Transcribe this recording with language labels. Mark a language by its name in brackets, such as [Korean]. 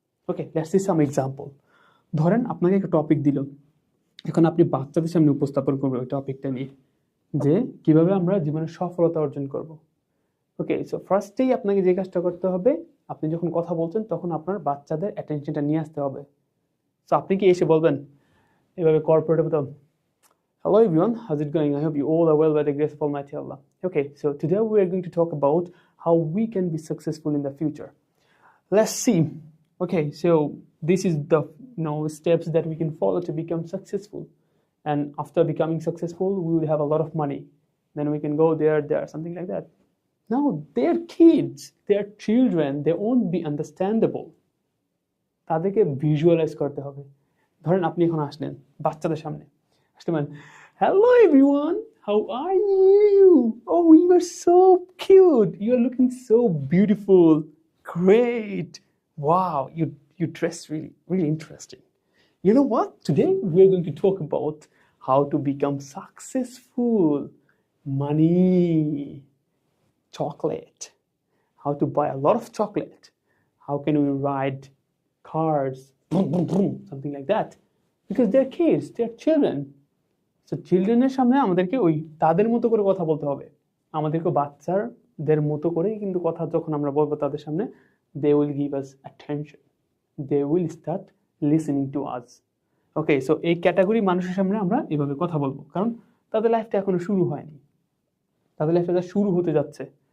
[Bangla] Okay, let's see some example. ধরেন আপনাকে একটা টপিক দিল, এখন আপনি বাচ্চাদের সামনে উপস্থাপন করবেন ওই টপিকটা নিয়ে, যে কিভাবে আমরা জীবনে সফলতা অর্জন করব। ওকে, সো ফার্স্টেই আপনাকে যে কাজটা করতে হবে, আপনি যখন কথা বলছেন তখন আপনার বাচ্চাদের অ্যাটেনশনটা নিয়ে আসতে হবে। সো আপনি কি এসে বলবেন এভাবে কর্পোরেটে বলতে, [English] hello everyone, how's it going? I hope you all are well by the grace of Almighty Allah. Okay, so today we are going to talk about how we can be successful in the future. Let's see. Okay, so this is the steps that we can follow to become successful. And after becoming successful, we will have a lot of money. Then we can go there, something like that. No, they're kids, they're children, they won't be understandable. [Bangla] তাদেরকে visualise করতে হবে। ধরেন আপনি এখন আসলেন বাচ্চাদের সামনে, আসলে মানে, [English] hello everyone, how are you? Oh, you are so cute, you are looking so beautiful, great, wow, you dress really interesting. You know what, today we are going to talk about how to become successful, money, chocolate, how to buy a lot of chocolate, how can we ride cars, boom, boom, boom, something like that, because they're kids, they're children. [Bangla] So চিলড্রেনের সামনে আমাদেরকে ওই তাদের মতো করে কথা বলতে হবে, আমাদেরকে বাচ্চাদের মতো করেই কিন্তু কথা যখন আমরা বলবো তাদের সামনে, [English] they will give us attention, they will start listening to us. [Bangla] Okay, so এই ক্যাটাগরি মানুষের সামনে আমরা এভাবে কথা বলবো, কারণ তাদের লাইফটা এখনো শুরু হয়নি, তাদের লাইফটা শুরু হতে যাচ্ছে।